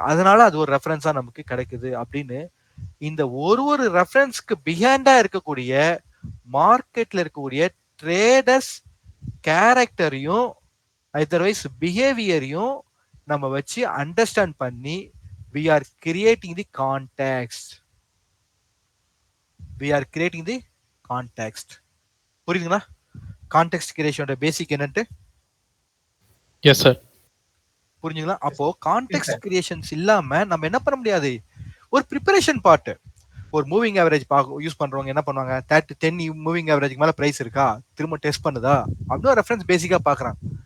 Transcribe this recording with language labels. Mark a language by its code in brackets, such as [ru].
[ta] அதனால அது ஒரு ரெஃபரன்ஸா நமக்கு கிடைக்குது அப்படின்னு இந்த ஒரு ரெஃபரன்ஸ்க்கு பிஹைண்டா இருக்கக்கூடிய மார்க்கெட்ல இருக்கக்கூடிய ட்ரேடர்ஸ் கேரக்டரையும் அதர்வைஸ் பிஹேவியரையும் நம்ம வச்சு அண்டர்ஸ்டாண்ட் பண்ணி [en] we are creating the context. We are creating the context. [ta] புரியுதுங்களா? கான்டெக்ஸ்ட் கிரியேஷனோட பேசிக் என்னன்ட்டு? [en] Yes sir. [ta] புரிஞ்சுங்களா? அப்போ கான்டெக்ஸ்ட் கிரியேஷன்ஸ் இல்லாம நம்ம என்ன பண்ண முடியாது? ஒரு ப்ரிப்பரேஷன் பார்ட், ஒரு மூவிங் ஆவரேஜ் யூஸ் பண்றவங்க என்ன பண்ணுவாங்க? 10 மூவிங் ஆவரேஜ்க்கு மேல பிரைஸ் இருக்கா, திரும்ப டெஸ்ட் பண்ணுதா அப்படின்னு ரெஃபரன்ஸ் பேசிக்கா பாக்குறாங்க.